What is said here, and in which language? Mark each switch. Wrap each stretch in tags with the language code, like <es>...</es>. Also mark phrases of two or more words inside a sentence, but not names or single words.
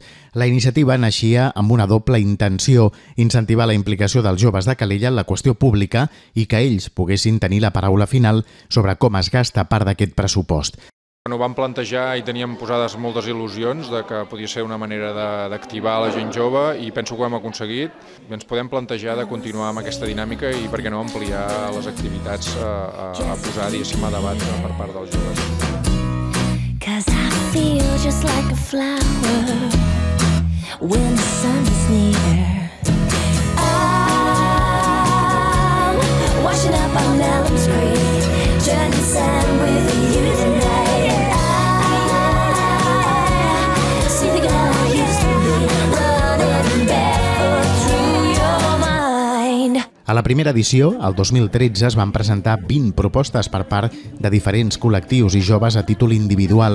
<ca>La iniciativa naixia amb una doble intenció, incentivar la implicació dels joves de Calella en la qüestió pública i que ells poguessin tenir la paraula final sobre com es gasta part d'aquest pressupost. Ho vam plantejar i teníem posades moltes il·lusions de que podia ser una manera d'activar la gent jove i penso que ho hem aconseguit. Ens podem plantejar de continuar amb aquesta dinàmica i per què no ampliar les activitats a posar, diguéssim, a debat per part dels joves.</ca> <en>'Cause I feel just like a flower when the sun is near. I'm washing up on Elm's Creek, turning sand with you tonight.</en> <ca>A la primera edició, el 2013, es van presentar 20 propostes per part de diferents col·lectius i joves a títol individual.</ca>